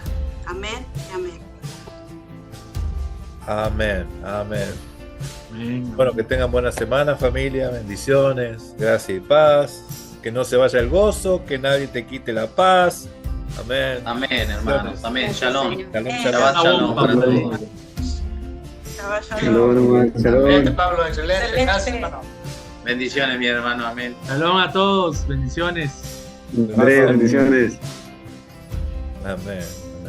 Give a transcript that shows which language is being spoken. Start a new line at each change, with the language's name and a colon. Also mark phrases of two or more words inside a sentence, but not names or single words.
Spanish: Amén y amén. Amén, amén. Amén. Bueno, que tengan buena semana, familia, bendiciones, gracia y paz, que no se vaya el gozo, que nadie te quite la paz. Amén. Amén, hermanos. Amén. Shalom. Shalom,
Hebrew: Shabbat shalom
Spanish: para todos. Shalom. Pablo, excelente. Gracias, hermano. Bendiciones, mi hermano. Amén. Shalom a todos, bendiciones. Bendiciones. Amén.